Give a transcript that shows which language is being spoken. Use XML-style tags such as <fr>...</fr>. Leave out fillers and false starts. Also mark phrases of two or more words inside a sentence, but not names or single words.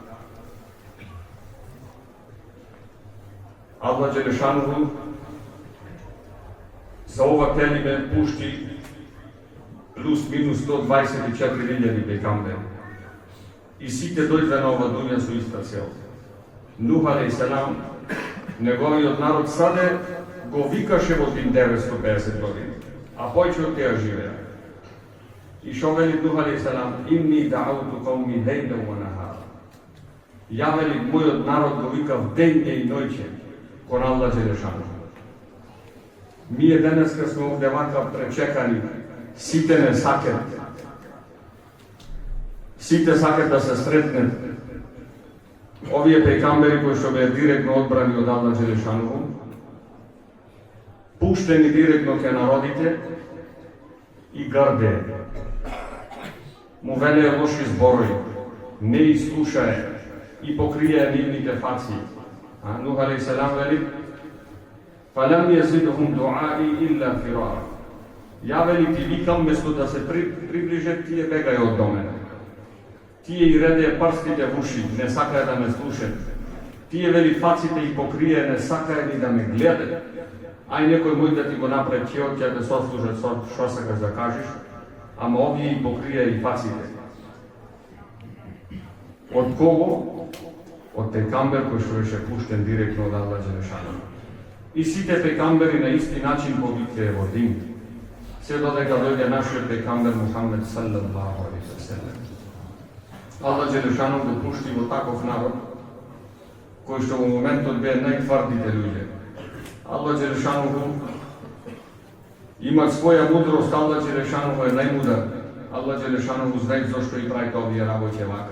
<mk>Аллах Джелешану за ова келиме пушти плюс минус 124.000 пејгамбери. И сите дојде на ова дуња со иста цел. Нух алейхиссалам, неговиот народ саде го викаше во 950 години, а повеќе од теа живеа. И шо вели Нух</mk> <ar>عليه السلام, إني دعوت قومي ليلا ونهارا.</ar> <mk>Ја вели мојот народ го викав ден и ноќе кон Аллах Джелешану. Ние денеска сме овде вака пречекани, сите не сакат. Сите сакат да се сретнат. Овие пејгамбери кои што беа директно одбрани од Аллах Джелешану, пуштени директно ке народите и гарде. Му велеа лоши зборови, не и слушае и покриеа нивните фаци. Нух</mk> <ar>عليه السلام</ar> <mk>вели:</mk> <ar>"فلم يزدهم دعائي إلا فرارا."</ar> <mk>Ја вели ти викам, место да се приближат, тие бегај од до мене. Тие и редеа прстите в уши, не сакаја да ме слушат. Тие вели фаците и покриеа, не сакаја ни да ме гледат. Ај некој мој да ти го направи ќе да сослужат шо сакаш да кажеш, ама овие и покриеа и фаците. Од кого? Од пејгамбер кој што беше пуштен директно од Аллах Джелешану. И сите пејгамбери на исти начин повикваа во дин. Се додека дојде нашиот пејгамбер Мухамед</mk> <ar>صلى الله عليه وسلم.</ar> <mk>Аллах Джелешану го пушти во таков народ, кој што во моментот беа најтврдите луѓе. Аллах Джелешану има своја мудрост, Аллах Джелешану е најмудар. Аллах Джелешану знае зошто и прави овие работи вака.</mk>